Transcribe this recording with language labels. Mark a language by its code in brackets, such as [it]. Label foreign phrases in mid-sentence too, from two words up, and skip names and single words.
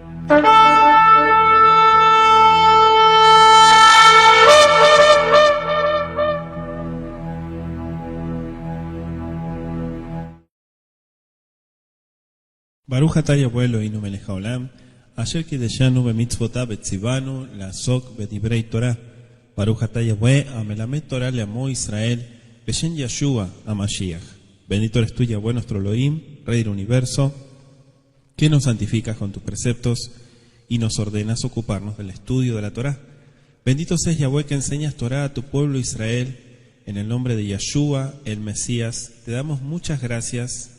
[he] ברוך אתה יהוה אלוהינו מלך העולם, אשר קדשנו במצוותיו וצוונו לעסוק בדברי תורה. ברוך אתה יהוה המלמד תורה לעמו ישראל, בשם ישוע המשיח. [es] Bendito eres tú, Yahweh, nuestro Elohim, Rey del universo, que nos santificas con tus preceptos y nos ordenas ocuparnos del estudio de la Torah. Bendito seas, Yahweh, que enseñas Torah a tu pueblo Israel. En el nombre de Yeshua, el Mesías, te damos muchas gracias.